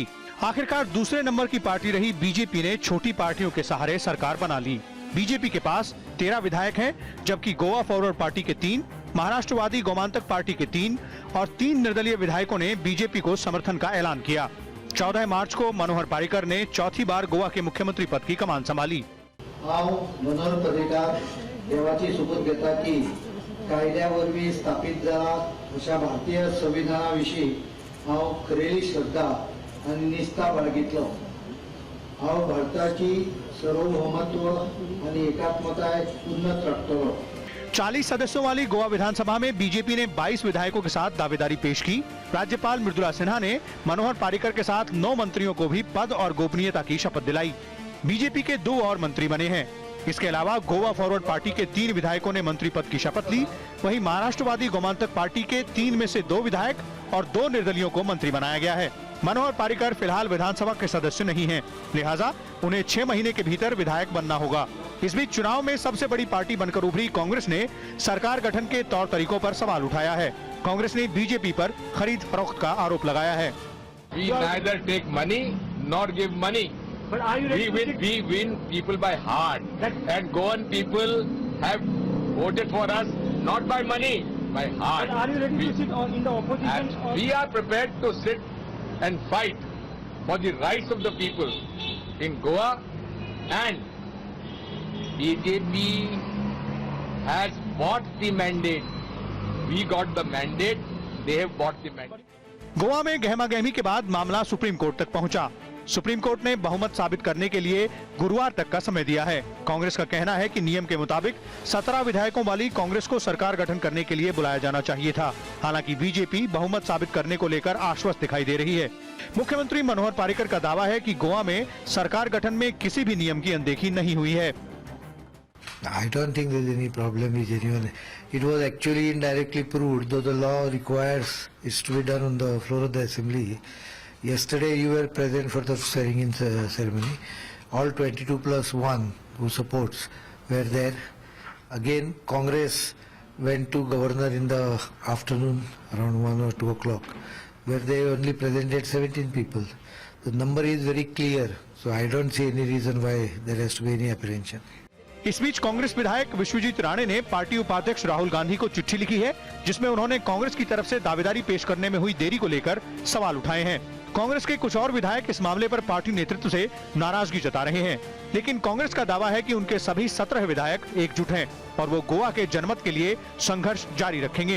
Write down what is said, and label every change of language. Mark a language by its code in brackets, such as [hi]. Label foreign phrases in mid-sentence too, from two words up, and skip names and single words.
[hi] आखिरकार दूसरे नंबर की पार्टी रही बीजेपी ने छोटी पार्टियों के सहारे सरकार बना ली। बीजेपी के पास 13 विधायक हैं, जबकि गोवा फॉरवर्ड पार्टी के 3, महाराष्ट्रवादी गोमांतक पार्टी के 3 और 3 निर्दलीय विधायकों ने बीजेपी को समर्थन का ऐलान किया। 14 मार्च को मनोहर पर्रिकर ने चौथी बार गोवा के मुख्यमंत्री पद की कमान संभाली। [kok] मनोहर पर्रिकर देवाची शपथ घेता की कायद्यावरवी स्थापित जाला अशा भारतीय संविधानाविषयी हांव खरेली श्रद्धा आनी निष्ठा बाळगितलो। हांव भारताची सार्वभौमत्व आनी एकात्मताय उन्नत राखतलो। [hi] 40 सदस्यों वाली गोवा विधानसभा में बीजेपी ने 22 विधायकों के साथ दावेदारी पेश की। राज्यपाल मृदुला सिन्हा ने मनोहर पर्रिकर के साथ 9 मंत्रियों को भी पद और गोपनीयता की शपथ दिलाई। बीजेपी के 2 और मंत्री बने हैं। इसके अलावा गोवा फॉरवर्ड पार्टी के 3 विधायकों ने मंत्री पद की शपथ ली। वहीं महाराष्ट्रवादी गोमांतक पार्टी के 3 में से 2 विधायक और 2 निर्दलियों को मंत्री बनाया गया है। मनोहर पर्रिकर फिलहाल विधानसभा के सदस्य नहीं हैं, लिहाजा उन्हें 6 महीने के भीतर विधायक बनना होगा। इस बीच चुनाव में सबसे बड़ी पार्टी बनकर उभरी कांग्रेस ने सरकार गठन के तौर तरीकों पर सवाल उठाया है। कांग्रेस ने बीजेपी पर खरीद फरोख्त का आरोप लगाया है। [en] We neither take money nor give money. We win people by heart. And Goan people have voted for us not by money, by heart. Are you ready to sit in the opposition? We are prepared to sit and fight for the rights of the people in Goa, and BJP has bought the mandate. We got the mandate, they have bought the mandate. [hi] गोवा में गहमागहमी के बाद मामला सुप्रीम कोर्ट तक पहुंचा। सुप्रीम कोर्ट ने बहुमत साबित करने के लिए गुरुवार तक का समय दिया है। कांग्रेस का कहना है कि नियम के मुताबिक 17 विधायकों वाली कांग्रेस को सरकार गठन करने के लिए बुलाया जाना चाहिए था। हालांकि बीजेपी बहुमत साबित करने को लेकर आश्वस्त दिखाई दे रही है। मुख्यमंत्री मनोहर पर्रिकर का दावा है कि गोवा में सरकार गठन में किसी भी नियम की अनदेखी नहीं हुई है। [en] I don't think there's any problem with anyone. It was actually indirectly proved, though the law requires it to be done on the floor of the assembly. Yesterday you were present for the swearing-in ceremony. All 22 plus 1 who supports were there. Again, Congress went to governor in the afternoon around 1 or 2 o'clock, where they only presented 17 people. The number is very clear, so I don't see any reason why there has to be any apprehension. [hi] इस बीच कांग्रेस विधायक विश्वजीत राणे ने पार्टी उपाध्यक्ष राहुल गांधी को चिट्ठी लिखी है, जिसमें उन्होंने कांग्रेस की तरफ से दावेदारी पेश करने में हुई देरी को लेकर सवाल उठाए हैं। कांग्रेस के कुछ और विधायक इस मामले पर पार्टी नेतृत्व से नाराजगी जता रहे हैं, लेकिन कांग्रेस का दावा है कि उनके सभी 17 विधायक एकजुट हैं और वो गोवा के जनमत के लिए संघर्ष जारी रखेंगे।